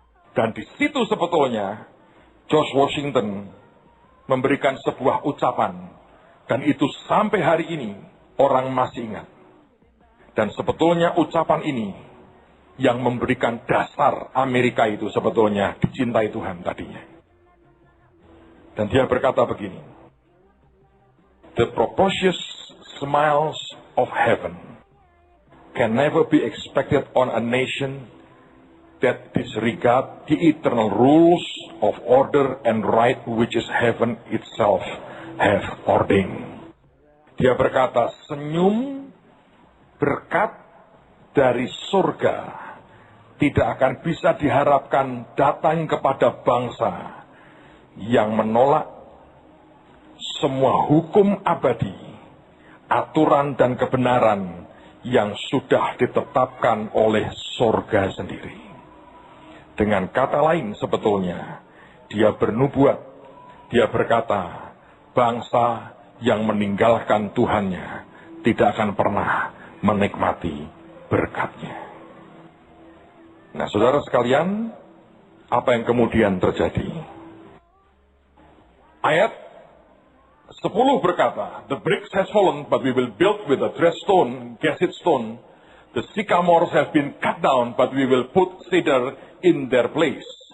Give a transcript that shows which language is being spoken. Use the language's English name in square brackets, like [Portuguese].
[Indonesian] Dan di situ sebetulnya George Washington memberikan sebuah ucapan. Dan itu sampai hari ini orang masih ingat. Dan sebetulnya ucapan ini yang memberikan dasar Amerika itu sebetulnya dicintai Tuhan tadinya. [English] Dan dia berkata begini, "The propitious smiles of heaven can never be expected on a nation that disregard the eternal rules of order and right which is heaven itself have ordained." [Indonesian] Dia berkata, senyum berkat dari surga tidak akan bisa diharapkan datang kepada bangsa yang menolak semua hukum abadi, aturan dan kebenaran yang sudah ditetapkan oleh surga sendiri. Dengan kata lain sebetulnya, dia bernubuat, dia berkata, bangsa yang meninggalkan Tuhannya tidak akan pernah menikmati berkatnya. Nah, saudara sekalian, apa yang kemudian terjadi? [English] Ayat 10 berkata, "The bricks has fallen, but we will build with the dressed stone, gasset stone. The sycamores have been cut down, but we will put cedar in their place."